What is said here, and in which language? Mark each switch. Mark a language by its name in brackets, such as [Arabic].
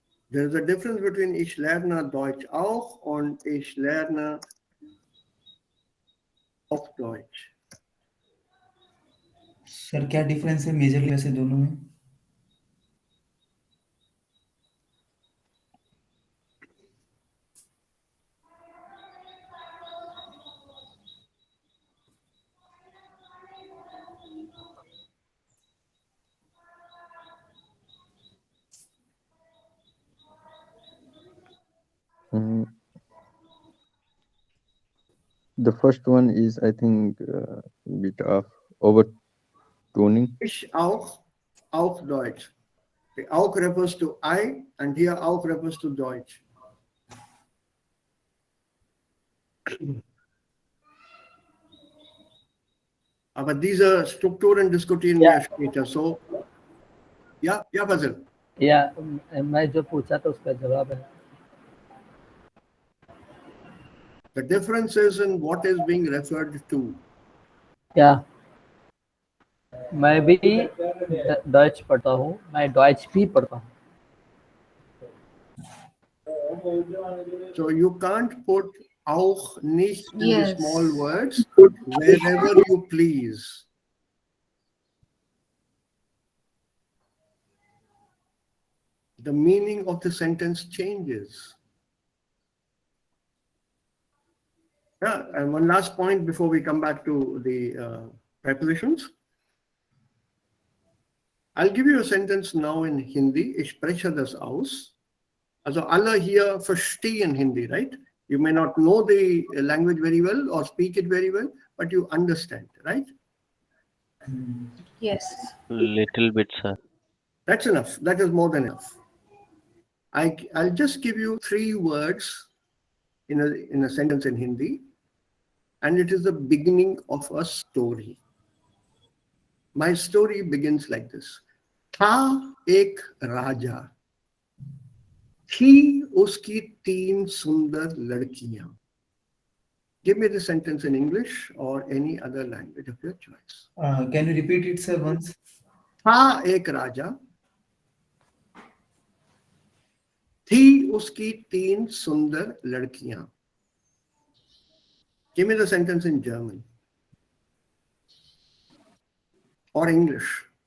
[English] There is a difference between [German] ich lerne Deutsch auch und ich lerne auch Deutsch. [Hindi] Sir क्या difference है majorly वैसे दोनों में [English] Mm, the first one is, I think, bit of overtoning. [German] Ich auch Deutsch. [English] The auch refers to I, and here auch refers to Deutsch. [German] Aber diese Strukturen diskutieren wir später. So, ja, Fazil. [Hindi] या मैं जो पूछा था उसका जवाब है. [English] The difference is in what is being referred to. [Hindi] या मैं भी डच पढ़ता हूँ, मैं डॉइच भी पढ़ता हूँ. [English] So you can't put auch nicht in the Yes. small words wherever you please. The meaning of the sentence changes. Yeah, and one last point before we come back to the prepositions. I'll give you a sentence now in Hindi. [German] Ich spreche das aus. Also alle hier verstehen Hindi, right? [English] You may not know the language very well or speak it very well, but you understand, right? Yes. Little bit, sir. That's enough. That is more than enough. I'll just give you 3 words in a sentence in Hindi, and it is the beginning of a story. My story begins like this. [Hindi] था एक राजा, थी उसकी 3 सुंदर लड़कियां. [English] Give me the sentence in English or any other language of your choice. Can you repeat it, sir, once? [Hindi] था एक राजा, थी उसकी 3 सुंदर लड़कियां. [English] Give me the sentence in German or English.